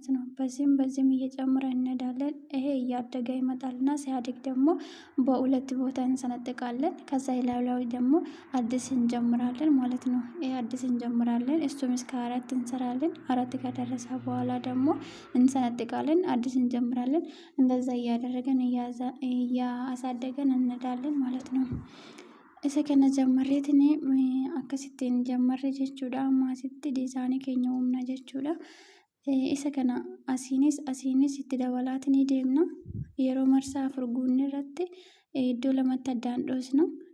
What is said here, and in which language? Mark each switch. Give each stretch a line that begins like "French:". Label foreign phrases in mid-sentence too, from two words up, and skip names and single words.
Amharic: ነው። በዚህም እየጨመረን እንሄዳለን። ይሄ እያደገ ይመጣልና ሲያድግ ደግሞ በሁለት ቦታ እንሰነጥቃለን። ከዛ ላይ ደግሞ አዲስ እንጀምራለን ማለት ነው። ይሄ አዲስ እንጀምራለን። እሱም እስከ 4 እንሰራለን። 4 ከደረሰ በኋላ ደግሞ እንሰነጥቃለን፣ አዲስ እንጀምራለን። እንደዛ እያደረገን እያሳደገን እንሄዳለን ማለት ነው።
Oromo: isa kana jammarreetini akkasittiin jammarre jechuudha. Amma asitti diizaanii keenya uumna jechuudha. Isa kana asiinis itti dabalaatii deemna. Yeroo marsaa furguunni irratti iddoo lamatti addaan dhoosna.